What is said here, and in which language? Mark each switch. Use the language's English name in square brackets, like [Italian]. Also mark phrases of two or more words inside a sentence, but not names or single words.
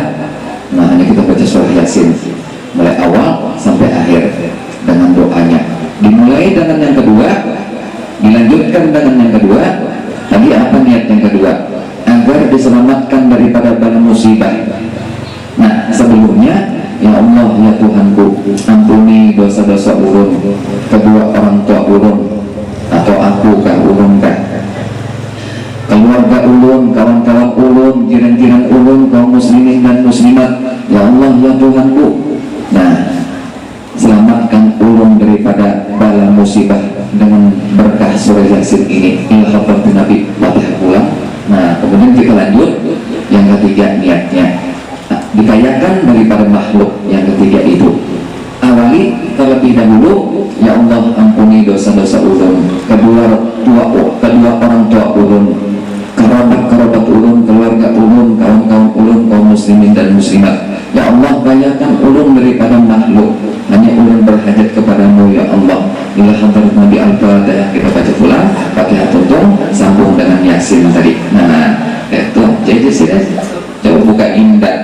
[Indonesian] Nah ini kita baca surah Yasin mulai awal sampai akhir dengan doanya. Dimulai dengan yang kedua, dilanjutkan dengan yang kedua. Tadi apa niat yang kedua? Agar diselamatkan daripada bala musibah. Nah sebelumnya, [Banjar] ya Allah, ya Tuhanku, ampuni dosa-dosa ulun, kedua orang tua ulun, atau aku kah ulun kah, keluarga ulun, kawan-kawan ulun, jiran-jiran ulun, kaum muslimin dan muslimat. Ya Allah, ya Tuhanku, nah selamatkan ulun daripada bala musibah dengan berkah surah Yasin ini. Ilham Nabi Fatihah pulang. Nah kemudian kita lanjut yang ketiga, niatnya dikayakan daripada makhluk. [Indonesian] Yang ketiga itu awali terlebih dahulu, [Banjar] ya Allah ampuni dosa-dosa ulun, kedua orang tua ulun, kerabat ulun, keluarga ulun, kawan-kawan ulun, kaum muslimin dan muslimat. Ya Allah, kayakan ulun daripada makhluk, hanya ulun berhajat kepadamu ya Allah. [Arabic] Ila hadrat Nabi Al-Fatihah. [Banjar] Kita baca pulang Fatihah tutup, sambung dengan Yasin tadi. [Indonesian] Nah itu jadi sih, coba buka ini